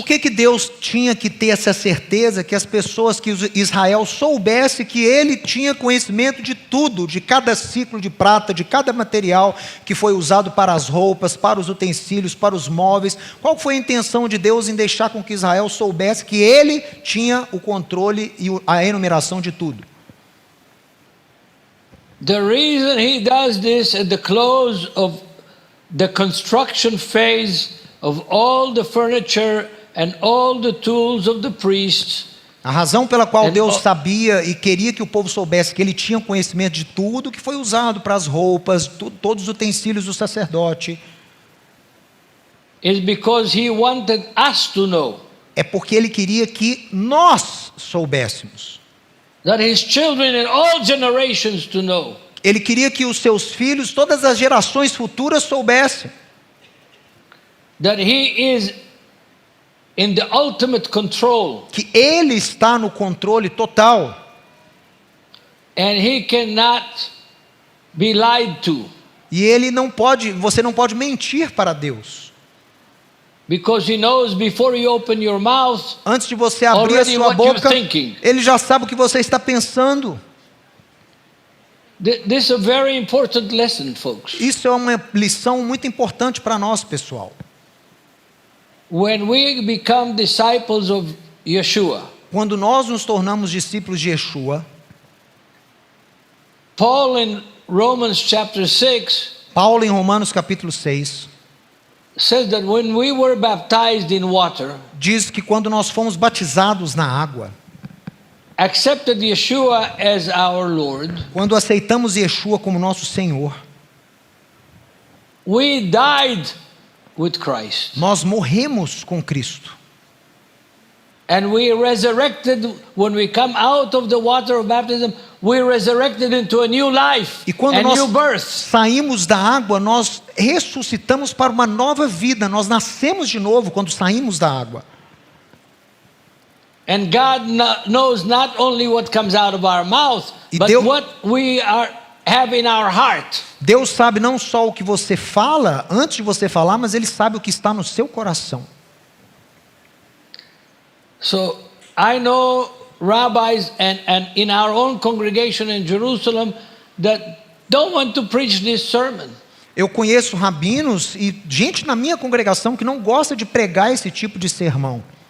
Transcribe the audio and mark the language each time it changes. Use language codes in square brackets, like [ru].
[pt] Por que Deus tinha que ter essa certeza que as pessoas, que Israel soubesse que ele tinha conhecimento de tudo, de cada ciclo de prata, de cada material que foi usado para as roupas, para os utensílios, para os móveis? Qual foi a intenção de Deus em deixar com que Israel soubesse que ele tinha o controle e a enumeração de tudo? [en] The reason He does this at the close of the construction phase of all the furniture and all the tools of the priests. [pt] A razão pela qual Deus sabia e queria que o povo soubesse que ele tinha conhecimento de tudo que foi usado para as roupas, todos os utensílios do sacerdote, [en] is because He wanted us to know. [pt] É porque ele queria que nós soubéssemos. [en] That His children in all generations to know. [pt] Ele queria que os seus filhos, todas as gerações futuras soubessem. [en] That He is in the ultimate control. [pt] Que ele está no controle total. [en] And He cannot be lied to. [pt] E ele não pode, você não pode mentir para Deus. [en] Because He knows before you open your mouth, [pt] antes de você abrir a sua boca, ele já sabe o que você está pensando. [en] This is a very important lesson, folks. [pt] Isso é uma lição muito importante para nós, pessoal. [en] When we become disciples of Yeshua, [pt] quando nós nos tornamos discípulos de Yeshua, [en] Paul in Romans chapter 6, [pt] Paulo em Romanos capítulo 6, [en] says that when we were baptized in water, [pt] diz que quando nós fomos batizados na água, [en] accepted Yeshua as our Lord, [pt] quando aceitamos Yeshua como nosso Senhor, [en] we died with Christ. [pt] Nós morremos com Cristo. [en] And we resurrected when we come out of the water of baptism, we resurrected into a new life, [pt] e quando a nós [en] new birth. [pt] saímos da água, nós ressuscitamos para uma nova vida, nós nascemos de novo quando saímos da água. [en] And God knows not only what comes out of our mouth, but what we have in our heart. [pt] Deus sabe não só o que você fala antes de você falar, mas Ele sabe o que está no seu coração. [en] So I know rabbis and in our own congregation in Jerusalem that don't want to preach this sermon. [pt] Eu conheço rabinos e gente na minha congregação que não gosta de pregar esse tipo de sermão.